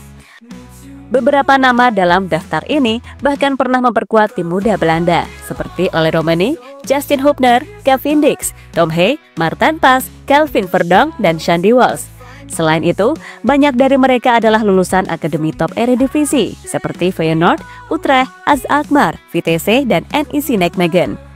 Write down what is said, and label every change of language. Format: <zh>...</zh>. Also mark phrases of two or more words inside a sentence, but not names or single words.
<id>Beberapa nama dalam daftar ini bahkan pernah memperkuat tim muda Belanda, seperti Oleh Romani, Justin Hubner, Kevin Dix, Tom Hay, Maarten Pas, Kelvin Verdong, dan Shandy Walsh. Selain itu, banyak dari mereka adalah lulusan akademi top Eredivisie seperti Feyenoord, Utrecht, AZ Alkmaar, Vitesse, dan NEC Nijmegen.</id>